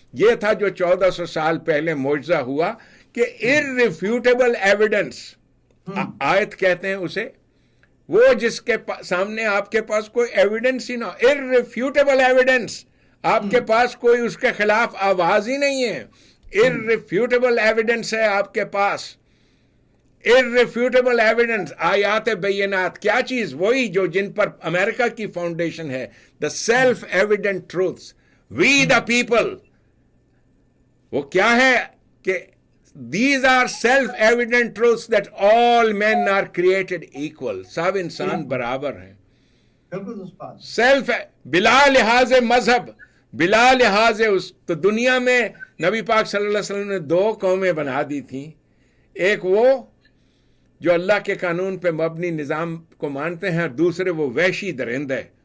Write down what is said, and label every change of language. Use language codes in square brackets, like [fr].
[ur] یہ تھا جو 1400 سال پہلے معجزہ ہوا کہ irrefutable ایویڈنس، آیت کہتے ہیں اسے، وہ جس کے سامنے آپ کے پاس کوئی ایویڈنس ہی نہ ہو. irrefutable ایویڈنس، آپ کے پاس کوئی اس کے خلاف آواز ہی نہیں ہے. irrefutable ایویڈنس ہے آپ کے پاس. irrefutable ایویڈنس، آیات بینات. کیا چیز؟ وہی جو جن پر امریکہ کی فاؤنڈیشن ہے. [en] The self evident truths, we the people. [ur] وہ کیا ہے کہ [en] these are self evident truths that all men are created equal. [ur] سب انسان برابر ہیں. سیلف، بلا لحاظ مذہب، بلا لحاظ تو دنیا میں نبی پاک صلی اللہ علیہ وسلم نے 2 قومیں بنا دی تھیں. ایک وہ جو اللہ کے قانون پہ مبنی نظام کو مانتے ہیں، دوسرے وہ وحشی درندے.